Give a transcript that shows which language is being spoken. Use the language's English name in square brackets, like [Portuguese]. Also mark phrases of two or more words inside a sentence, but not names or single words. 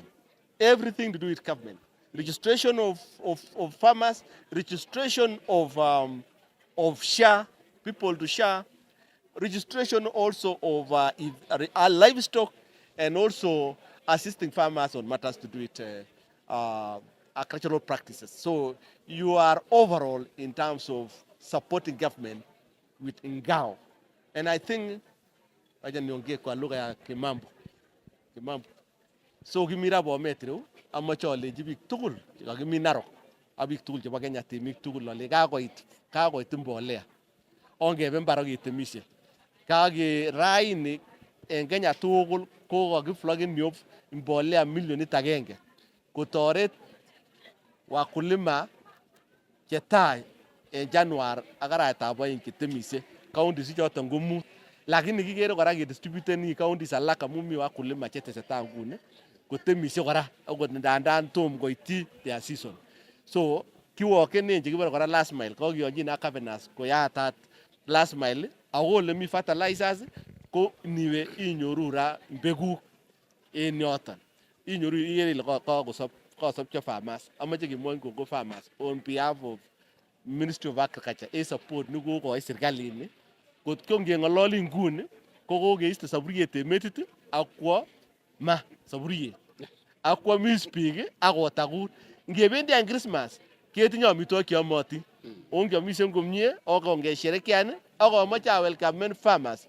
[English] Everything to do with government. Registration of farmers, registration of SHA, people to SHA, registration also of livestock, and also assisting farmers on matters to do with agricultural practices. So you are overall in terms of supporting government with Ngao. And I think, [Swahili] aja niongee kwa lugha ya Kimambo. [Kalenjin] So gimira Bomet ro, amachole jibik tugul, gimi Narok, abik tugul chebo Kenya temik tugul lole kakoit mbolea. Ongebe mbarok itemishe. Kage raini en Kenya tugul ko kakiflogen miop mbolea milionit 1 kotoret wakulima chetai en January akaraetab 2 kitemishe. Counties choton ko 5. Lakini kikere kora kedistributen counties alak amun mi wakulima chetesetai nguni kotemishe kora akot ndandan tom koityi [English] their season. [Kalenjin] So kiwokenen chekibore kora [English] last mile, [Kalenjin] kokiyonjin ak governors koyatat [English] last mile, [Kalenjin] ako ole mi fertilizers ko niwe inyoru ra mbeguk en yoton. Inyoru ikere ile kosopcho farmers. Amache kemwoin kongo farmers [English] on behalf of Ministry of Agriculture [Kalenjin] en support nekokoi serikalit. Kot ko ngeng'ololi nguni ko kokeiste saburiet en metit akwo ma saburiet akwo mis biik akotakut. Ngebendi an Christmas ketinye amitwogik cheyomotin. Ongeamishen komie ongesherekean akomoche awelcomen farmers.